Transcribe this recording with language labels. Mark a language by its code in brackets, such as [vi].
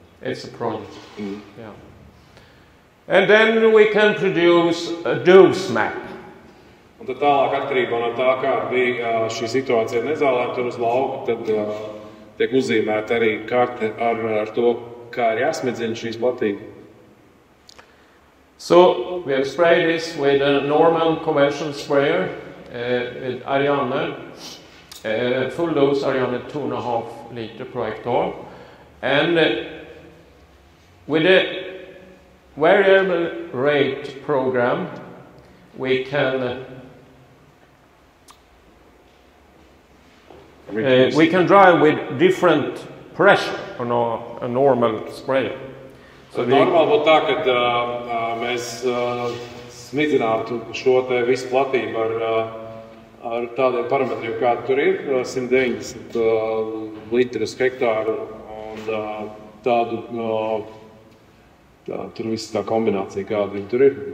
[en] It's a project. Yeah. And then we can produce a dose map. [lv] Un tad tālāk atkarībā no tā, kāda bija šī situācija ar nezālēm tur uz lauka, tad tiek uzzīmēta arī karte ar to, kā ir jāsmidzina šīs platības. [en] So we have sprayed this with a normal conventional sprayer with Ariane, full dose Ariane 2.5 liter per hectare, and with a variable rate program we can drive with different pressure on a normal sprayer. [lv] So normāli būtu tā, ka mēs smidzinātu šo te visu platību ar tādiem parametriem, kādi tur ir, 190 litri uz hektāru un tādu, tur viss tā kombinācija, kāda viņi tur ir.